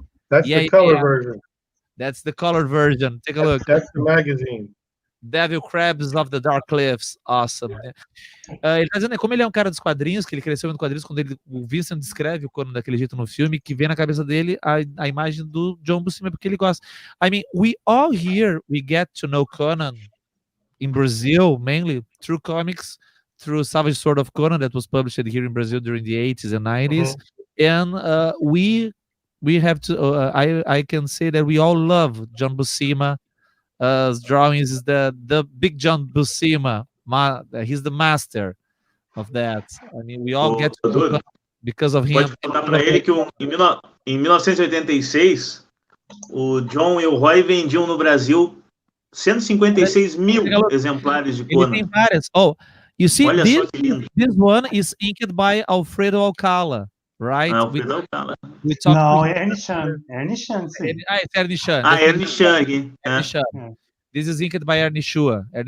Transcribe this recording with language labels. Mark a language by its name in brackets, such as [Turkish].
[English] That's the color version. That's the color version. Take a look. That's the magazine. Devil Crabs of the Dark Cliffs. Awesome. [Portuguese] Ele tá dizendo, como ele é um cara dos quadrinhos, que ele cresceu vendo quadrinhos, quando o Vincent descreve o Conan daquele jeito no filme, que vem na cabeça dele a imagem do John Buscema, porque ele gosta. [English] I mean, we all here, we get to know Conan in Brazil, mainly through comics, through Savage Sword of Conan that was published here in Brazil during the 80s and 90s. And we have to, I can say that we all love John Buscema. Drawings is the big John Buscema. He's the master of that. I mean, we all get to because of him. [Portuguese] Pode contar para ele que em 1986 o John e o Roy vendiam no Brasil 156 mil exemplares de Conan. Ele tem várias. [English] Oh, you see, this one is inked by Alfredo Alcala, right? Alfredo Alcala. [Portuguese] Não, é Ernie Chan, sim. [English] It's Ernie Chan. [Portuguese] Ernie Chan aqui. [English] This is inked by Ernie Chan.